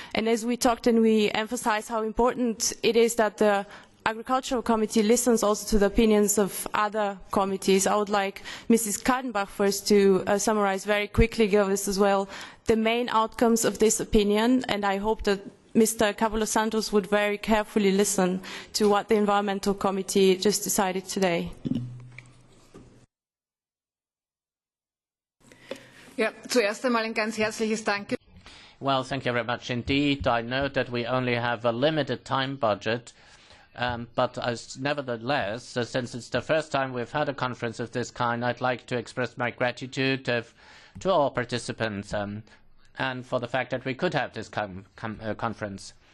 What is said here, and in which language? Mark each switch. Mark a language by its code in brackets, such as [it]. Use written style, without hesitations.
[en] And as we talked and we emphasized how important it is that the Agricultural Committee listens also to the opinions of other committees, I would like Mrs. Kadenbach first to summarize very quickly, give us as well the main outcomes of this opinion, and I hope that Mr. Capoulas Santos would very carefully listen to what the Environmental Committee just decided today. [de] Ja, zuerst einmal ein ganz herzliches Danke. [en] Well, thank you very much indeed. I know that we only have a limited time budget, but nevertheless, since it's the first time we've had a conference of this kind, I'd like to express my gratitude to all participants and for the fact that we could have this conference.